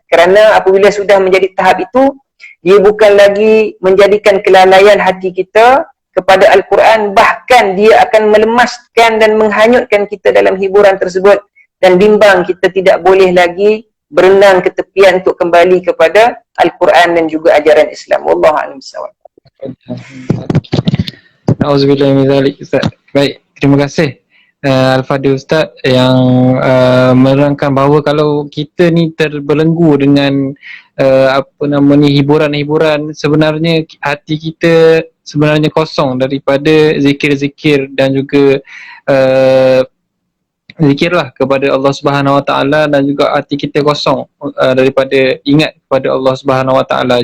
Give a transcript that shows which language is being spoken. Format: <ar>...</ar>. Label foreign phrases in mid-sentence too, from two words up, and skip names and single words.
<ms>Kerana apabila sudah menjadi tahap itu, dia bukan lagi menjadikan kelalaian hati kita kepada Al-Quran, bahkan dia akan melemaskan dan menghanyutkan kita dalam hiburan tersebut, dan bimbang kita tidak boleh lagi berenang ke tepian untuk kembali kepada Al-Quran dan juga ajaran Islam.</ms> <ar>Wallahu a'lam bishawab. Auzubillahi min zalik, Ustaz.</ar> <ms>Baik, terima kasih Al-Fadhil Ustaz yang menerangkan bahawa kalau kita ni terbelenggu dengan hiburan-hiburan, sebenarnya hati kita sebenarnya kosong daripada zikir-zikir dan juga zikirlah kepada Allah</ms> <ar>Subhanahu Wa Taala</ar> <ms>dan juga hati kita kosong daripada ingat kepada Allah</ms> <ar>Subhanahu Wa Taala.</ar>